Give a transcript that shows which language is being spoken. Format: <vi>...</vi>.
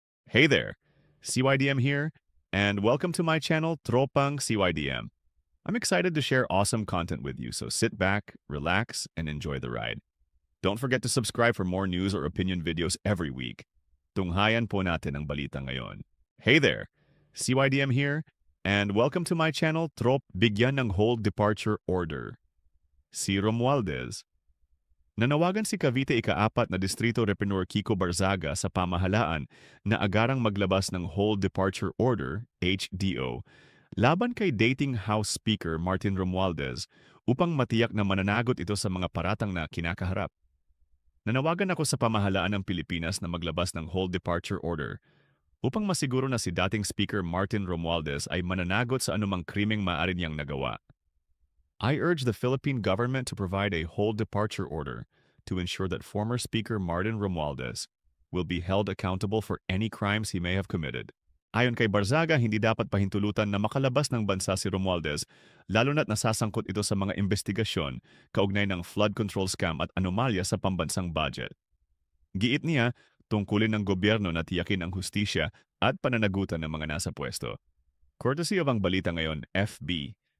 <en>Hey there, CYDM here, and welcome to my channel, Tropang CYDM. I'm excited to share awesome content with you, so sit back, relax, and enjoy the ride. Don't forget to subscribe for more news or opinion videos every week.</en> <tl>Tunghayan po natin ang balita ngayon.</tl> <en>Hey there, CYDM here, and welcome to my channel,</en> <tl>Bigyan ng</tl> <en>Hold Departure Order.</en> <tl>Si Romualdez. Nanawagan si Cavite ika-4 na Distrito Repreneur Kiko Barzaga sa pamahalaan na agarang maglabas ng Hold Departure Order, HDO, laban kay Dating House Speaker Martin Romualdez upang matiyak na mananagot ito sa mga paratang na kinakaharap. Nanawagan ako sa pamahalaan ng Pilipinas na maglabas ng Hold Departure Order upang masiguro na si dating Speaker Martin Romualdez ay mananagot sa anumang krimeng maaari niyang nagawa.</tl> <en>I urge the Philippine government to provide a hold departure order to ensure that former Speaker Martin Romualdez will be held accountable for any crimes he may have committed.</en> <tl>Ayon kay Barzaga, hindi dapat pahintulutan na makalabas ng bansa si Romualdez, lalo na't nasasangkot ito sa mga investigasyon kaugnay ng flood control scam at anomalya sa pambansang budget. Giit niya, tungkulin ng gobyerno na tiyakin ang hustisya at pananagutan ng mga nasa pwesto.</tl> <en>Courtesy of</en> <tl>Ang Balita Ngayon, FB,</tl>